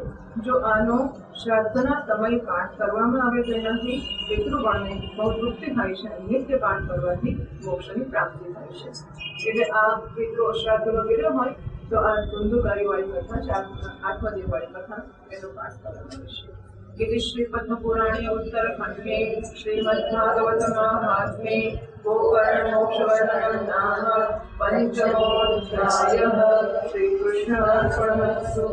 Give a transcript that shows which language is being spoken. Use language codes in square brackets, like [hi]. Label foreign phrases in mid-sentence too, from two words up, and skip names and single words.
[gu] જો આનો શ્રાદ્ધના સમય પાઠ કરવામાં આવે તો એનાથી પિતૃગણને બહુ તૃપ્તિ થાય છે અને નિત્ય પાઠ કરવાથી મોક્ષની પ્રાપ્તિ થાય છે. એટલે આ પિતૃ શ્રાદ્ધ વગેરે હોય તો આ ધુંધુકારી વાળી કથા, આત્મદેવ વાળી કથા એનો પાઠ કરવામાં આવે છે. [sa] इति श्री पद्म पुराणे उत्तरखंड में श्रीमद् भागवत महात्म्ये गोकर्ण मोक्ष वर्णनम नाम पंचमोऽध्यायः। श्री कृष्णार्पणमस्तु।